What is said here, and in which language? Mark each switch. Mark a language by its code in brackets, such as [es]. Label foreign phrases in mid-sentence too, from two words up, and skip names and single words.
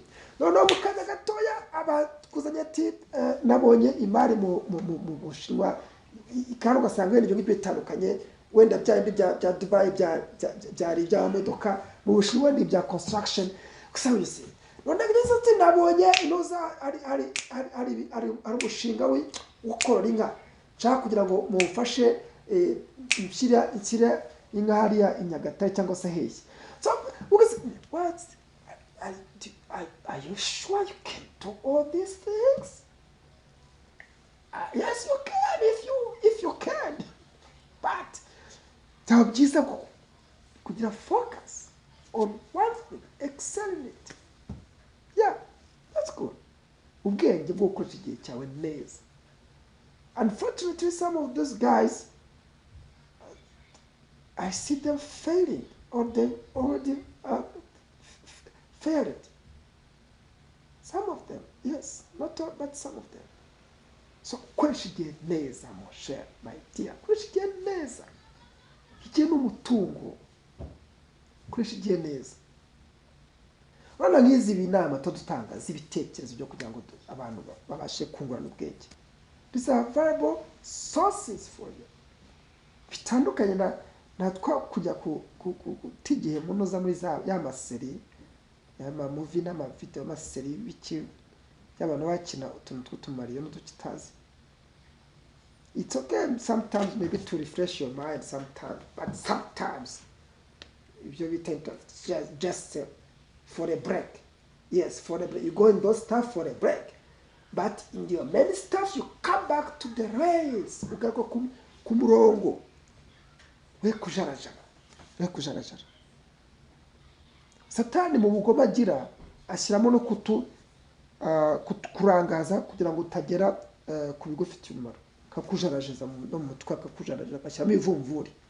[rw] Noneho mu kanya gatoya abakuzanya ati nabonye imari mu Bushinwa, kandi ugasanga ibintu bitandukanye, wenda bya Dubai byari ibya modoka, mu Bushinwa ni ibya construction, gusa wese none ngize ati nabonye inoza ari umushinga we ukorora inka, nshaka kugira ngo mufashe inshyira inka hariya Nyagatare cyangwa se hehe. [en] So what are you sure you can do all these things? Yes, you can if you can, but [rw] byaba byiza kugira [en] focus on one thing, excel in it. Yeah, that's good. [rw] Ubwenge bwo gukoresha igihe cyawe neza. [en] Unfortunately, some of those guys, I see them failing, or they already failed. Some of them, yes, not all, but some of them. [rw] So koresha igihe neza, [fr] mon cher, [en] my dear. [rw] Koresha igihe neza. Igihe n'umutungo. Koresha igihe neza. Urabona nk'izi binama tudutanga z'ibitekerezo byo kugira ngo abantu babashe kungurana ubwenge. [en] These are valuable sources for you. [rw] Bitandukanye na twa kujya tigihe munoza muri ya maseri, ya movie n'amavideo, amaseri biki y'abantu bakina utuntu tw'utumariyo n'udukitazi. [en] It's okay sometimes maybe to refresh your mind sometimes, but sometimes if you just for a break. Yes, for a break. You go in those stuff for a break. But in your many stuff, you come back to the rails. [rw] Ugaruka ku murongo. We kujarajara. Satani mu bugoma agira ashyiramo no kurangaza kugira ngo utagera ku bigufitiye umumaro. Kakujarajeza no mu mutwe, kakujarajeza agashyiramo ivumvuri.